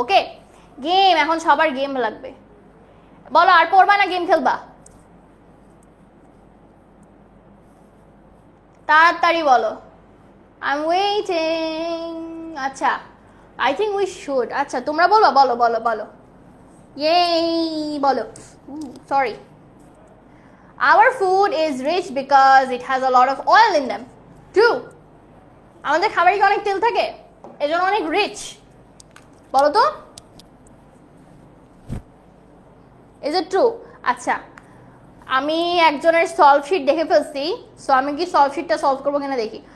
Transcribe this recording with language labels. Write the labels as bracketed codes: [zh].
[bn] ওকে, game এখন সবার game লাগবে। বলো আর পড়বা না গেম খেলবা? তাড়াতাড়ি বলো, [en] I am waiting. আচ্ছা I think we should. [bn] আচ্ছা তোমরা বলবা, বলো বলো বলো, ইয়েই বলো। [en] Sorry, our food is rich because it has a lot of oil in them. True, [bn] আমাদের খাবারে কি অনেক তেল থাকে এজন্য অনেক রিচ, বলো তো [en] Is it true? [bn] আচ্ছা আমি একজনের সলভ শিট দেখে ফেলছি, সো আমি কি সলভ শিটটা সলভ করবো কিনা দেখি।